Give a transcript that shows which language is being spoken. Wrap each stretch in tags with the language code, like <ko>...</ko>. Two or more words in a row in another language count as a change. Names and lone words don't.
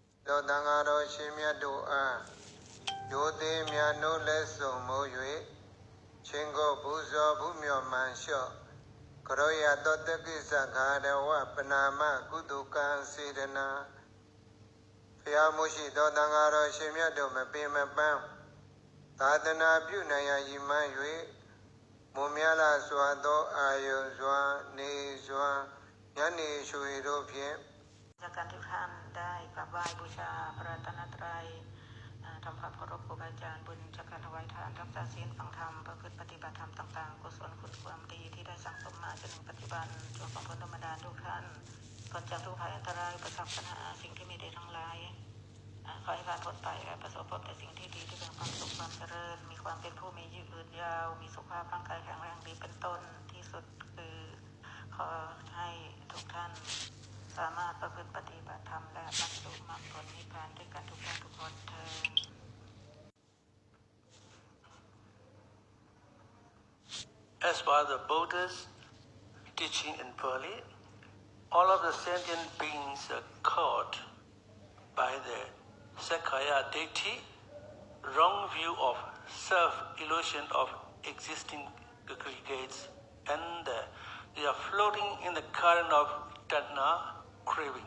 <my>သောတန်ဃာတော်ရှင်မြတ်တို့အားယိုသေးမြတ်နိုးလက်ဆုံမိုး၍ချင်းကိုပူဇော်ဘူးမြော်မှန်လျှော့ကရောယသောတကိစ္စခါရဝပနာမကုသကံစေတနာဖျားမှုရှိသောတန်ဃာတော်ရှင်မြတ်တို့မပင်မပန်းသာသနာပြုနိုင်ရည်မှန်း၍မွန်မြလာစွာသောအာယုစွာနေစွာညနေရွှေတို့ဖြင့်</my> <th>จากการทุกท่านได้กราบไหว้บูชาพระรัตนตรัยทำความเคารพครูบาอาจารย์บุญจากการถวายทานรักษาศีลฟังธรรมประพฤติปฏิบั ติธรรมต่างๆกุศลคุณความดีที่ได้สั่งสมมาจนถึงปัจจุบันจงส่งผลธรรมดาทุกท่านพ้นจากทุกภัยอันตรายประสบปัญหาสิ่งที่ไม่ดีทั้งหลายขอให้ผ่านพ้นไปและประสบพบแต่สิ่งที่ดีที่เป็นความสุขความเจริญมีความเป็นผู้มียืนยาวมีสุขภาพร่างกายแข็งแรงดีเป็นต้นที่สุดคือขอให้ทุกท่านสามารถประพฤติปฏิบัติธรรมและบรรลุมรรคผลนิพพานด้วยกันทุกท่านทุกคนเถิด</th> <en>As per the Buddha's teaching in Pali, all of the sentient beings are caught by the Sakkaya deity, wrong view of self-illusion of existing aggregates, and they are floating in the current of tanha craving.</en>